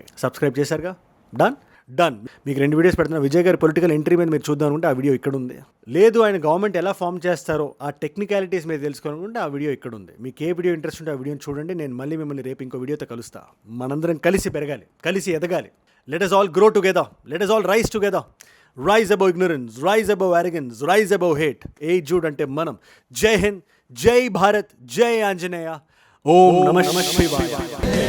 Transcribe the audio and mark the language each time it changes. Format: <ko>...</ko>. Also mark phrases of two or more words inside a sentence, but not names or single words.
<te>సబ్స్క్రైబ్ చేశారుగా, డన్. మీకు 2 వీడియోస్ పెడుతున్నా. విజయ్ గారి</te> <en>political entry</en> <te>మీద మీరు చూద్దాం అనుకుంటే ఆ వీడియో ఇక్కడ ఉంది. లేదు ఆయన గవర్నమెంట్ ఎలా ఫామ్ చేస్తారో ఆ టెక్నికాలిటీస్ మీద తెలుసుకోవాలనుకుంటే ఆ వీడియో ఇక్కడ ఉంది. మీకు ఏ</te> <en>video interest</en> <te>ఉంటే ఆ వీడియోని చూడండి. నేను మళ్ళీ మిమ్మల్ని రేపు ఇంకో వీడియోతో కలుస్తా. మనందరం కలిసి పెరగాలి, కలిసి ఎదగాలి.</te> <en>Let us all grow together. Let us all rise together. Rise above ignorance, rise above arrogance, rise above hate.</en> <te>జూడే అంటే మనం.</te> <hi>जय हिंद, जय भारत, जय आंजनेय.</hi> <sa>ओम् नमः शिवाय.</sa>